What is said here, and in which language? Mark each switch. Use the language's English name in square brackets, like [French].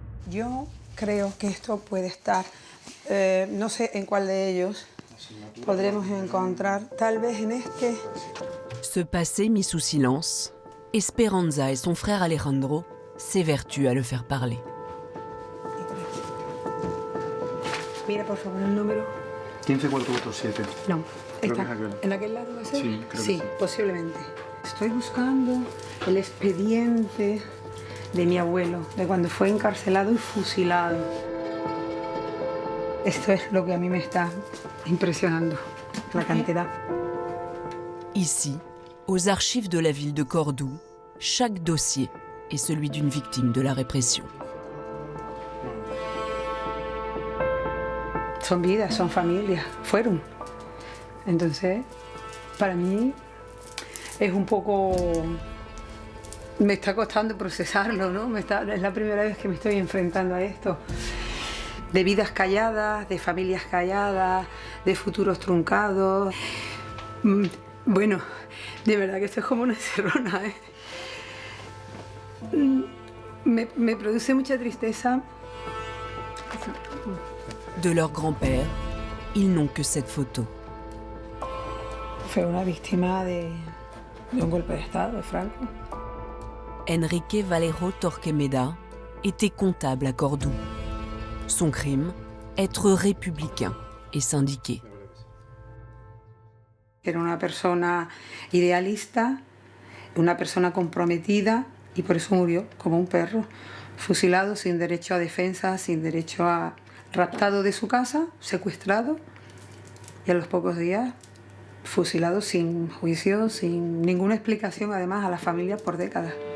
[Spanish] Yo creo que esto puede estar, no sé en cuál de ellos, podremos encontrar, tal vez en este. [French] Ce passé mis sous silence, Esperanza et son frère Alejandro s'évertuent à le faire parler. [Spanish] Mira, por favor, el número. 15447. No, Creo está. que es aquel. ¿En aquel lado va a ser? Sí, creo que sí. Posiblemente. Estoy buscando el expediente de mi abuelo, de cuando fue encarcelado y fusilado. Esto es lo que a mí me está impresionando, la cantidad. [French] Ici, aux archives de la ville de Cordoue, chaque dossier est celui d'une victime de la répression. [Spanish] Son vidas, son familias, fueron. Entonces, para mí es un poco... Me está costando procesarlo, ¿no? Es la primera vez que me estoy enfrentando a esto. De vidas calladas, de familias calladas, de futuros truncados. Bueno, de verdad que esto es como una encerrona, ¿eh? Me produce mucha tristeza. [French] De leur grand-père, ils n'ont que cette photo. [Spanish] Fue una víctima de un golpe de Estado, de Franco. [French] Enrique Valero Torquemeda était comptable à Cordoue. Son crime, être républicain et syndiqué. [Spanish] Era una persona idealista, una persona comprometida y por eso murió como un perro, fusilado sin derecho a defensa, sin derecho a... raptado de su casa, secuestrado y a los pocos días fusilado sin juicio, sin ninguna explicación además a la familia por décadas.